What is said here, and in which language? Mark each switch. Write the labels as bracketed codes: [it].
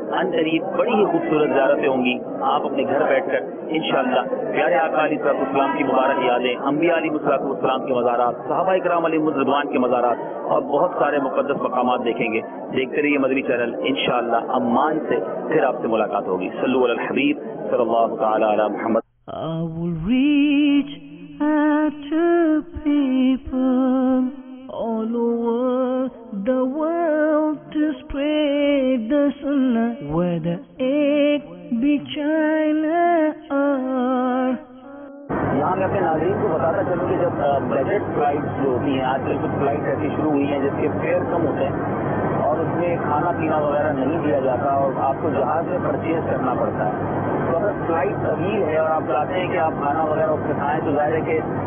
[ur] ان قریب بڑی ہی خوبصورت زیارتیں ہوں گی، آپ اپنے گھر بیٹھ کر انشاءاللہ پیارے آقا علیہ السلام کی مبارک یادیں، انبیاء علیہ السلام کے مزارات، صحابہ کرام علیہ رضوان کے مزارات اور بہت سارے مقدس مقامات دیکھیں گے۔ دیکھتے رہیے مدنی چینل، انشاءاللہ عمان سے پھر آپ سے ملاقات ہوگی۔ [ar] صلو علی الحبیب صلی اللہ تعالی علی محمد۔ [en] I will reach out to people all over the world to spread the sunnah, whether it be China or [ur] یہاں میں اپنے ناظرین کو بتاتا چلوں کہ جب بجٹ فلائٹس جو ہوتی ہیں، آج کل کچھ فلائٹس ایسی شروع ہوئی ہیں جس کے فیئر کم ہوتے ہیں اور اس میں کھانا پینا وغیرہ نہیں دیا جاتا اور آپ کو جہاز میں پرچیز کرنا پڑتا ہے، تو اگر فلائٹ طویل ہے اور آپ چاہتے ہیں کہ آپ کھانا وغیرہ اس سے کھائیں تو ظاہر ہے کہ